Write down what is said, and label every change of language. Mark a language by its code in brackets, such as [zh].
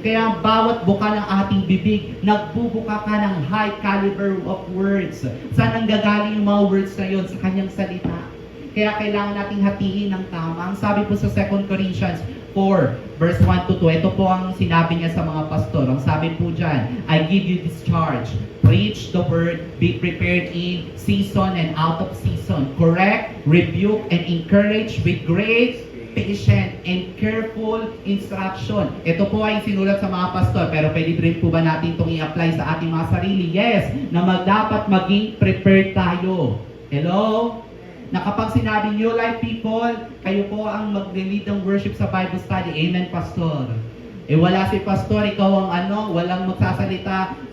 [tl] Kaya bawat buka ng ating bibig, nagbubuka ka ng [en] high caliber of words. [tl] Saan ang gagaling yung mga words na yun? Sa kanyang salita. Kaya kailangan nating hatiin ng tama. Ang sabi po sa 2 Corinthians 4, verse 1 to 2, ito po ang sinabi niya sa mga pastor. Ang sabi po dyan, [en] I give you this charge. Preach the word, be prepared in season and out of season. Correct, rebuke, and encourage with great patient and careful instruction. [tl] Ito po ay sinulat sa mga pastor, pero pwede rin po ba natin itong i-apply sa ating mga sarili? Yes, na dapat maging prepared tayo. Hello? Na kapag sinabi New Life people, kayo po ang mag-lead ng worship sa Bible study. Amen, Pastor. Eh wala si Pastor, ikaw ang walang magsasalita.